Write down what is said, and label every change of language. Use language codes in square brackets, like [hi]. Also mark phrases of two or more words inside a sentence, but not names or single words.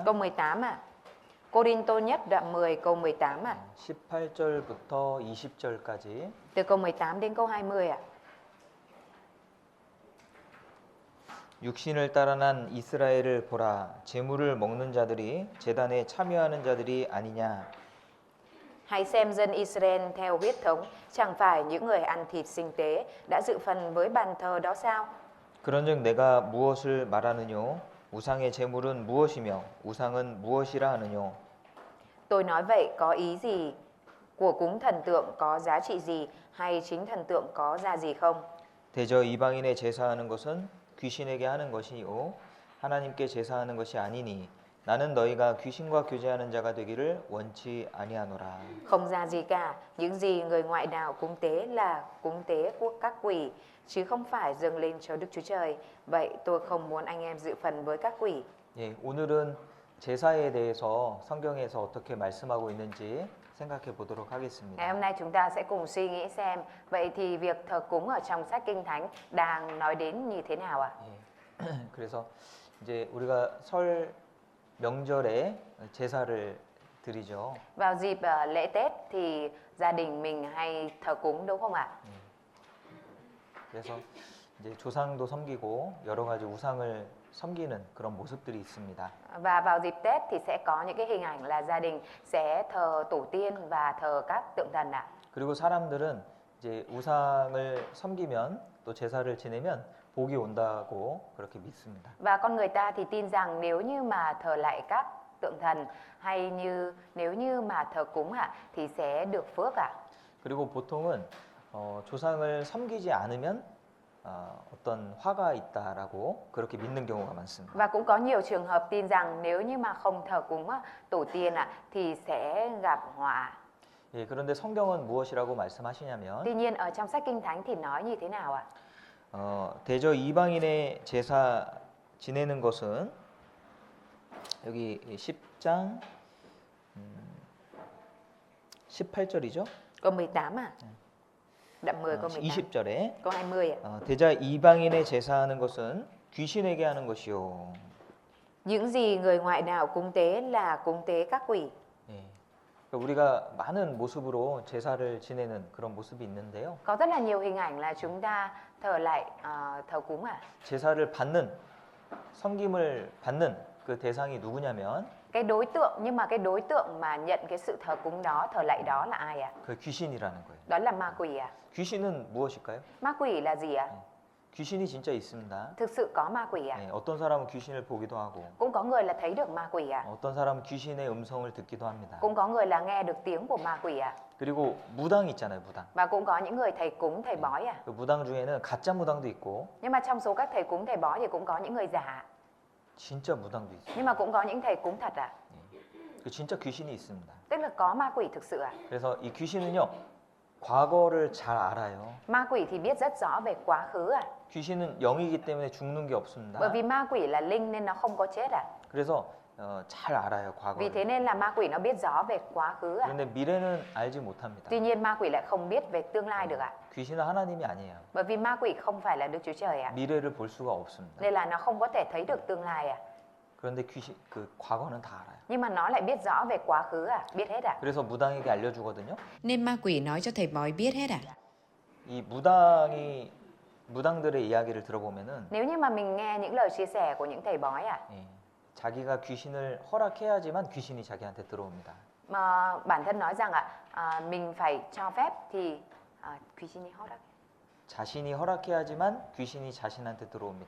[vi] Câu 18 ạ. Cô-rin-tô nhất đoạn 10 câu 18 ạ. [ko] 18절부터 20절까지 [vi] Từ câu 18 đến câu 20 ạ. [ko] 육신을 따라 난 이스라엘을 보라. 제물을 먹는 자들이 제단에 참여하는 자들이 아니냐. [vi] Hãy xem dân Israel theo huyết thống, chẳng phải những người ăn thịt sinh tế đã dự phần với bàn thờ đó sao? [ko] 그런즉 내가 무엇을 말하느뇨? 우상의 제물은 무엇이며 우상은 무엇이라 하느뇨? [vi] Tôi nói vậy có ý gì? Của cúng thần tượng có giá trị gì? Hay chính thần tượng có giá gì không? [ko] 대저 이방인의 제사하는 것은 귀신에게 하는 것이요 하나님께 제사하는 것이 아니니 나는 너희가 귀신과 교제하는 자가 되기를 원치 아니하노라. [vi] Không ra gì cả, những gì người ngoại đạo cúng tế là cúng tế của các quỷ, chứ không phải dâng lên cho Đức Chúa Trời. Vậy tôi không muốn anh em dự phần với các quỷ. [ko] 예, 오늘은 제사에 대해서 성경에서 어떻게 말씀하고 있는지 생각해 보도록 [vi] Ngày [ko] 하겠습니다. [vi] hôm nay chúng ta sẽ cùng suy nghĩ xem, vậy thì việc thờ cúng ở trong sách Kinh Thánh đang nói đến như thế nào ạ? [ko] 예. 그래서 이제 우리가 설 명절에 제사를 드리죠. [vi] Vào dịp lễ Tết thì gia đình mình hay thờ cúng đúng không ạ? [ko] 그래서 이제 조상도 섬기고 여러 가지 우상을 섬기는 그런 모습들이 있습니다. [vi] Và vào dịp Tết thì sẽ có những cái hình ảnh là gia đình sẽ thờ tổ tiên và thờ các tượng thần ạ. [ko] 그리고 사람들은 이제 우상을 섬기면 또 제사를 지내면 복이 온다고 그렇게 믿습니다. [vi] Và con người ta thì tin rằng nếu như mà thờ lại các tượng thần hay nếu như mà thờ cúng ạ thì sẽ được phước ạ. [ko] 그리고 보통은 조상을 섬기지 않으면 어떤 화가 있다라고 그렇게 믿는 경우가 많습니다. [vi] Và cũng có nhiều trường hợp tin rằng nếu như mà không thờ cúng tổ tiên ạ thì sẽ gặp họa. [ko] 예, 그런데 성경은 무엇이라고 말씀하시냐면 [vi] Tuy nhiên ở trong sách Kinh Thánh thì nói như thế nào ạ? [ko] 대저 이방인의 제사 지내는 것은 여기 10장 18절이죠. [vi] Câu 18 à? Đoạn 10 câu 18. [ko] 20절에 [vi] Câu 20 ạ. [ko] 대저 이방인의 제사하는 것은 귀신에게 하는 것이요. [vi] Những gì người ngoại đạo cúng tế là cúng tế các quỷ. [ko] 예. 그러니까 우리가 많은 모습으로 제사를 지내는 그런 모습이 있는데요. [vi] Có rất là nhiều hình ảnh là chúng ta thờ lại thờ cúng [ko] 제사를 받는 섬김을 받는 그 대상이 누구냐면 [vi] Cái đối tượng, nhưng mà cái đối tượng mà nhận cái sự thờ cúng đó, thờ lạy đó là ai ạ? [ko] 그 귀신이라는 거예요. [vi] Đó là ma quỷ à? [ko] 귀신은 무엇일까요? [vi] Ma quỷ là gì ạ? [ko] 귀신이 진짜 있습니다. [vi] Thực sự có ma quỷ à? [ko] 네, 어떤 사람은 귀신을 보기도 하고 [vi] Cũng có người là thấy được ma quỷ à? [ko] 어떤 사람은 귀신의 음성을 듣기도 합니다. [vi] Cũng có người là nghe được tiếng của ma quỷ à? [ko] 그리고 무당 있잖아요, 무당. [vi] Và cũng có những người thầy cúng, thầy bói à? [ko] 그 무당 중에는 가짜 무당도 있고 [vi] Nhưng mà trong số các thầy cúng, thầy bói thì cũng có những người giả. [ko] 진짜 무당도 있어요. [vi] Nhưng mà cũng có những thầy cúng thật à? [ko] 그 진짜 귀신이 있습니다. [vi] Tức là có ma quỷ thực sự à? [ko] 그래서 이 귀신은요, 과거를 잘 알아요. [vi] Ma quỷ thì biết rất rõ về quá khứ à? [ko] 귀신은 영이기 때문에 죽는 게 없습니다. [vi] Bởi vì ma quỷ là linh nên nó không có chết à? [ko] 그래서 잘 알아요, [vi] Vì [ko] 과거를. [vi] thế nên là ma quỷ nó biết rõ về quá khứ à? [ko] 그런데 미래는 알지 못합니다. [vi] Tuy nhiên ma quỷ lại không biết về tương lai được ạ. [ko] 귀신은 하나님이 아니에요. [vi] Bởi vì ma quỷ không phải là Đức Chúa Trời ạ. [ko] 미래를 볼 수가 없습니다. [vi] Nên là nó không có thể thấy được tương lai ạ. [ko] 그런데 귀신 그 과거는 다 알아요. [vi] Nhưng mà nó lại biết rõ về quá khứ à? Biết hết ạ. [ko] 그래서 무당에게 알려주거든요. [vi] Nên ma quỷ nói cho thầy bói biết hết à? [ko] 이 무당들의 이야기를 들어보면은 [vi] Nếu như mà mình nghe những lời chia sẻ của những thầy bói ạ, [ko] 예, 자기가 귀신을 허락해야지만 귀신이 자기한테 들어옵니다. [vi] mà bản thân nói rằng mình phải cho phép thì [ko] 귀신이 허락. 자신이 허락해야지만 귀신이 자신한테 들어옵니다.